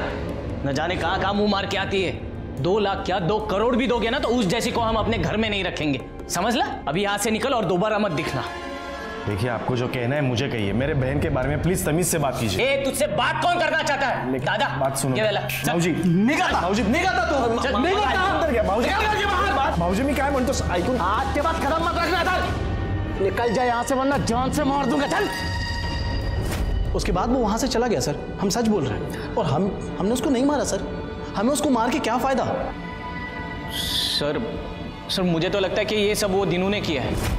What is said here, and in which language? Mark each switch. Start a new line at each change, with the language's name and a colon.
Hindi: न जाने कहां कहां मुंह मार के आती है। 2 लाख क्या 2 करोड़ भी दोगे ना तो उस जैसी को हम अपने घर में नहीं रखेंगे, समझ ला। अभी यहाँ से निकल और दोबारा मत दिखना। देखिए, आपको जो कहना है मुझे कहिए, मेरे बहन के बारे में प्लीज तमीज से बात कीजिए। तुझसे बात कौन करना चाहता है? दादा बात सुनो। भाऊजी
Marathi: निघा भाऊजी मी काय म्हणतोस ऐकून।
Hindi: आज के बाद कदम मत रखना था। निकल जाए यहाँ से वरना जान से मार दूंगा। चल। उसके बाद वो वहां से चला गया सर, हम सच बोल रहे हैं। और हमने उसको नहीं मारा सर, हमें उसको मार के क्या फायदा। सर मुझे तो लगता है कि ये सब वो दिनों ने किया है।